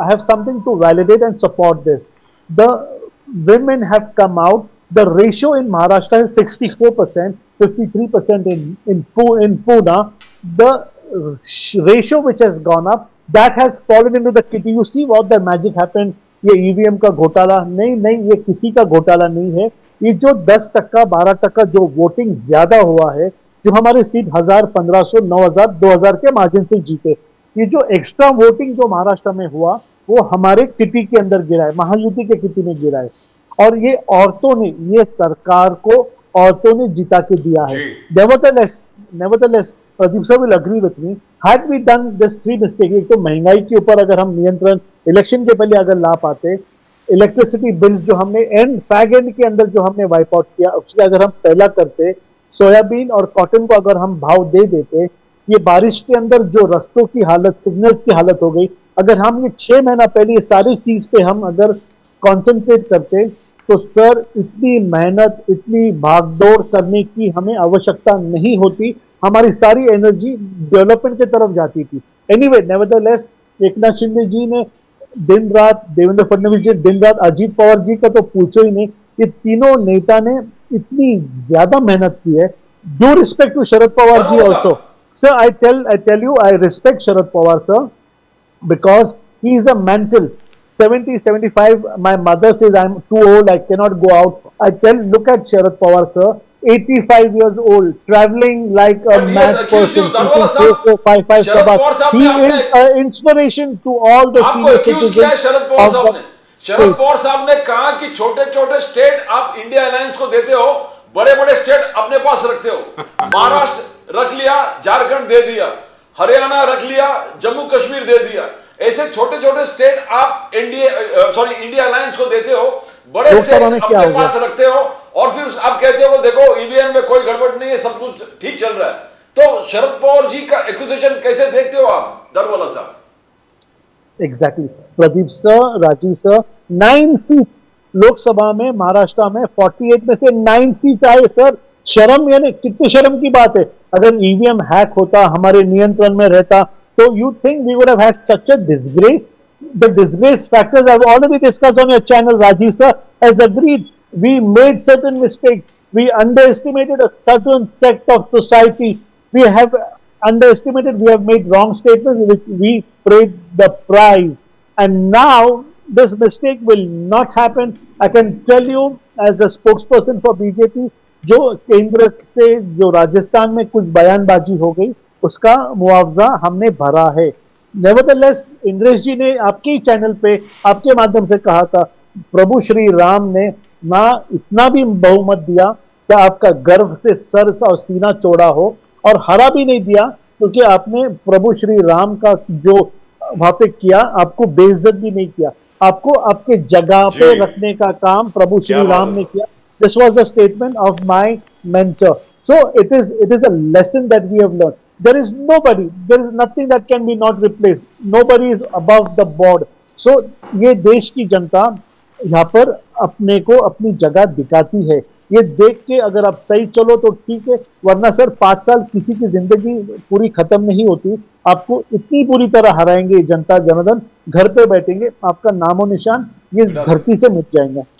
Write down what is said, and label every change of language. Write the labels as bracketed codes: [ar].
[en] I have something to validate and support this. The women have come out. The ratio in Maharashtra is 64%, 53% in Pune. The ratio which has gone up, that has fallen into the kitty. You see what the magic happened? [hi] ये EVM का घोटाला नहीं, ये किसी का घोटाला नहीं है. ये जो 10%, 12% जो वोटिंग ज्यादा हुआ है, जो हमारे सीट 1000, 1500, 9000, 2000 के मार्जिन से जीते, ये जो एक्स्ट्रा वोटिंग जो महाराष्ट्र में हुआ, वो हमारे किटी के अंदर गिरा है, महायुति के किटी में गिरा है. और ये औरतों ने, ये सरकार को औरतों ने जिता के दिया है. [en] Nevertheless, Pradeep sir will agree with me. Had we done this 3 mistake, [hi] एक तो महंगाई के ऊपर अगर हम नियंत्रण इलेक्शन के पहले अगर ला पाते, इलेक्ट्रिसिटी बिल्स जो हमने फैग एंड के अंदर जो हमने वाइप आउट किया, उसके अगर हम पहला करते, सोयाबीन और कॉटन को अगर हम भाव दे देते, ये बारिश के अंदर जो रस्तों की हालत, सिग्नल्स की हालत हो गई, अगर हम ये 6 महीना पहले ये सारी चीज पे हम अगर कॉन्सेंट्रेट करते, तो सर इतनी मेहनत, इतनी भागदौड़ करने की हमें आवश्यकता नहीं होती. हमारी सारी एनर्जी डेवलपमेंट की तरफ जाती थी. [en] anyway, nevertheless, [hi] एकनाथ शिंदे जी ने दिन रात, देवेंद्र फडणवीस जी दिन रात, अजीत पवार जी का तो पूछो ही नहीं, ये तीनों नेता ने इतनी ज्यादा मेहनत की है. [en] Do respect to Sharad Pawar ji also. Sir, I tell you, I respect Sharad Pawar sir, because he is a mental. 70, 75, my mother says I'm too old, I cannot go out. I tell, look at Sharad Pawar sir, 85 years old, traveling like a mad person. He is an inspiration to all the senior citizens. [hi] Sharad Pawar साहब ने, शरद पवार साहब ने कहा कि छोटे छोटे state आप India alliance को देते हो, बड़े बड़े स्टेट अपने पास रखते हो. महाराष्ट्र रख लिया, झारखंड दे दिया, हरियाणा रख लिया, जम्मू कश्मीर दे दिया. ऐसे छोटे छोटे स्टेट आप इंडिया अलायंस को देते हो, बड़े स्टेट अपने पास रखते हो, और फिर आप कहते हो देखो ईवीएम में कोई गड़बड़ नहीं है, सब कुछ ठीक चल रहा है. तो शरद पवार जी का एक्यूजेशन कैसे देखते हो आप, दरवाला साहब? Exactly, Pradeep sir, Rajiv sir, 9 seats Lok Sabha में महाराष्ट्र में 48 में से 9 सीट आए सर. शर्म, यानी कितनी शर्म की बात है. अगर ईवीएम हैक होता, हमारे नियंत्रण में रहता, [en] so you think we would have had such a disgrace? The disgrace factors I've already discussed on your channel. Rajiv sir has agreed. We made certain mistakes. We underestimated a certain sect of society. We have underestimated. We have made wrong statements which we paid the price. And now this mistake will not happen. I can tell you as a spokesperson for BJP, [hi] जो केंद्र से जो राजस्थान में कुछ बयानबाजी हो गई, उसका मुआवजा हमने भरा है. नेवरदलेस, इंद्रेश जी ने आपके ही चैनल पे आपके माध्यम से कहा था, प्रभु श्री राम ने ना इतना भी बहुमत दिया कि आपका गर्व से सर और सीना चौड़ा हो, और हरा भी नहीं दिया क्योंकि आपने प्रभु श्री राम का जो वहां पे किया, आपको बेइज्जत भी नहीं किया, आपको आपके जगह पे रखने का काम प्रभु श्री राम ने किया. [en] This was a statement of my mentor. So it is a lesson that we have learned. There is nobody, there is nothing that can be not replaced. Nobody is above the board. [hi] So ये देश की जनता यहाँ पर अपने को अपनी जगह दिखाती है. ये देख के अगर आप सही चलो तो ठीक है, वरना सर 5 साल किसी की जिंदगी पूरी खत्म नहीं होती. आपको इतनी पूरी तरह हराएंगे जनता जनार्दन, घर पे बैठेंगे, आपका नामो निशान ये धरती से मिट जाएंगे.